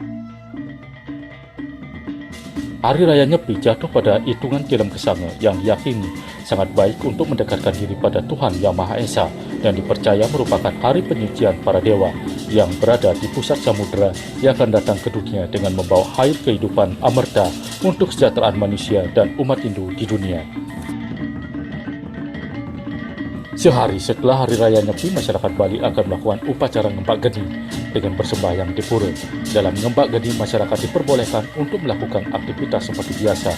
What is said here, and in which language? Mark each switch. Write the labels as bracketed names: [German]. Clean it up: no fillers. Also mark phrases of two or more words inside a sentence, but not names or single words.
[Indonesian] Hari Raya Nyepi jatuh pada hitungan Tilem Kesanga yang diyakini sangat baik untuk mendekatkan diri pada Tuhan Yang Maha Esa dan dipercaya merupakan hari penyucian para dewa yang berada di pusat samudera yang akan datang ke dunia dengan membawa air kehidupan amerta untuk kesejahteraan manusia dan umat Hindu di dunia. Sehari setelah Hari Raya Nyepi, masyarakat Bali akan melakukan upacara ngembak geni dengan bersembahyang di pura. Dalam ngembak geni, masyarakat diperbolehkan untuk melakukan aktivitas seperti biasa.